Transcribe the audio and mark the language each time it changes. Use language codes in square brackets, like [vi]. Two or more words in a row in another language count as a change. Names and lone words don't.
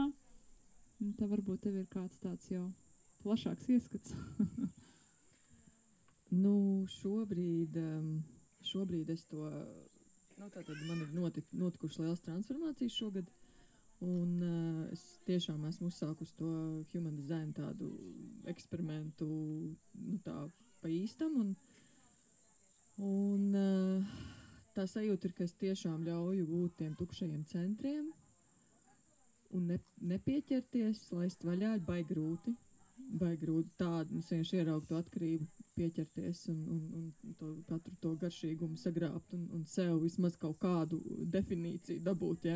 [lv] Un tā varbūt tev ir kāds tāds jau plašāks ieskats. Nu, šobrīd es to, tātad man ir notikušas liels transformācijas šogad, un es tiešām esmu uzsākus to [en] human design [lv] tādu eksperimentu, tā pa īstam, un tā sajūta ir, ka es tiešām ļauju būt tiem tukšajiem centriem un nepieķerties, laist vaļā, baigi grūti tādu, es vienkārši ieraugu to atkarību, pieķerties un katru to garšīgumu sagrābt un sev vismaz kaut kādu definīciju dabūt, ja?